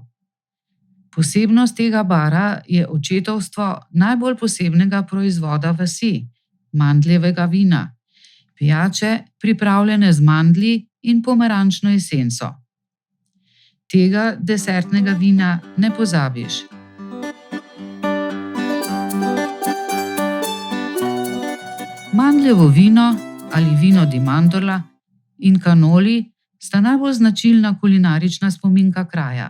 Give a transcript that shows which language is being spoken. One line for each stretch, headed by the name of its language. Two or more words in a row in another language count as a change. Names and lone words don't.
Slovenian: Posebnost tega bara je očetovstvo najbolj posebnega proizvoda vasi, mandljevega vina, pijače pripravljene z mandlji in pomarančno esenco. Tega desertnega vina ne pozabiš. Mandljevo vino ali
Italian: vino di mandorla
Slovenian: in kanoli sta najbolj značilna kulinarična spominka kraja.